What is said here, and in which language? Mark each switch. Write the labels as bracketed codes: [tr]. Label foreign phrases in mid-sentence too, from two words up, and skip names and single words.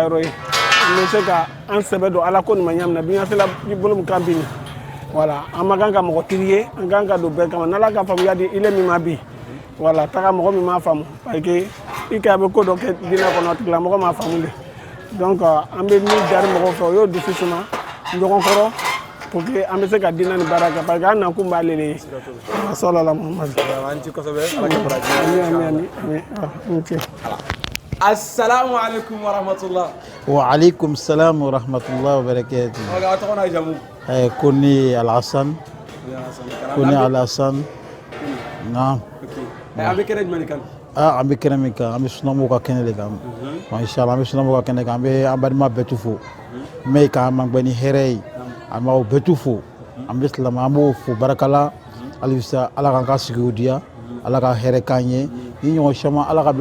[bm] yɔrɔ ye an bɛ se ka an sɛbɛ don ala ko nin ma ɲa min na biɲasela bolo min kan bi nin voilà an ma kan ka mɔgɔ tigi ye an kan ka don bɛɛ kama n'ala ka faamuya di ile min ma bi voilà taga mɔgɔ min m'a faamu [fr] parce que [bm] i ka bɛ ko dɔ kɛ diinɛ kɔnɔ tigilamɔgɔ m'a faamu de donc an bɛ min dari mɔgɔw fɛ o y'o dusu suma ɲɔgɔn kɔrɔ [fr] pour que [bm] an bɛ se ka diinɛ ni baara kɛ [fr] parce que [bm] an nakun b'ale de ye salala muhamadu [ar] السلام عليكم ورحمة الله وعليكم السلام ورحمة الله وبركاته koni al-Hassan koni al-Hassan naam [bm] an bɛ kɛnɛ jumɛn kan an bɛ kɛnɛ min kan an bɛ sunamɔgɔw ka kɛnɛ de kan inshallah an bɛ sunamɔgɔw ka kɛnɛ kan an bɛ an balima bɛɛ tu fo mais ka mangba ni hɛrɛ ye an b'aw bɛɛ tu fo an bɛ silamɛ an b'o fo barakala halisa ala k'an ka sigiw diya ala ka hɛrɛ k'an ye ni ɲɔgɔn caman ala ka bila